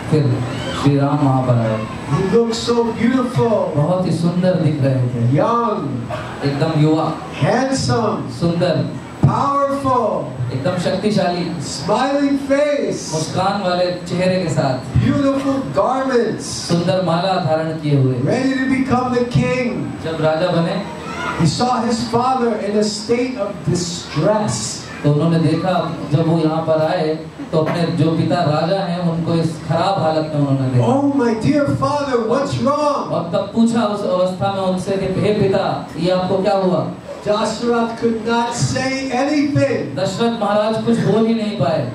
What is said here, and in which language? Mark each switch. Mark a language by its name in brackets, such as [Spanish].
[Hindi] फिर श्री राम वहाँ पर आए। [English] He looked so beautiful. [Hindi] बहुत ही सुंदर दिख रहे थे। [English] Young. [Hindi] एकदम युवा, [English] Handsome. [Hindi] सुंदर, [English] Powerful. [Hindi] एकदम शक्तिशाली, [English] Smiling face. [Hindi] मुस्कान वाले चेहरे के साथ, [English] Beautiful garments. [Hindi] सुंदर माला धारण किए हुए। [English] Ready to become the king. [Hindi] जब राजा बने, [English] He saw his father in a state of distress. [Hindi] तो उन्होंने देखा जब वो यहाँ पर आए तो अपने जो पिता राजा हैं उनको इस खराब हालत में उन्होंने देखा। [English] Oh, my dear father, what's wrong? [Hindi] और तब पूछा उस अवस्था में उनसे कि हे पिता, ये आपको क्या हुआ? [English] Dashrath could not say anything. [Hindi] Dasharath महाराज कुछ बोल ही नहीं पाए।